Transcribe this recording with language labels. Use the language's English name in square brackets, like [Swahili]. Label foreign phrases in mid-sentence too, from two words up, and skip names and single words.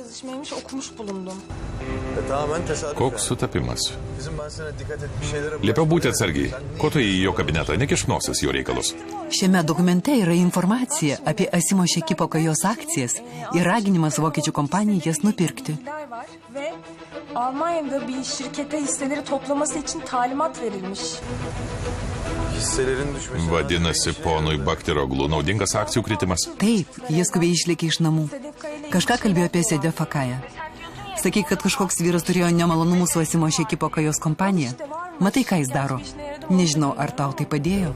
[Lithuanian] Koks sutapimas. Liepiau būti atsargiai. Ko tu į jo kabinetą? Nekišk nosies jo reikalus. Šiame dokumente yra informacija apie Asimo Šekipo Kajos akcijas ir raginimas vokiečių kompanijai jas nupirkti. [Turkish] Almanya'da bir şirkete hisseleri toplaması için talimat verilmiş. [Lithuanian] Vadinasi, ponui Baktiroglu naudingas akcijų kritimas. Taip, jie skubiai išlėkė iš namų. Kažką kalbėjo apie Sedefą Kają. Sakyk, kad kažkoks vyras turėjo nemalonumų su Asimo Šekipo Kajos kompanija. Matai, ką jis daro? Nežinau, ar tau tai padėjo.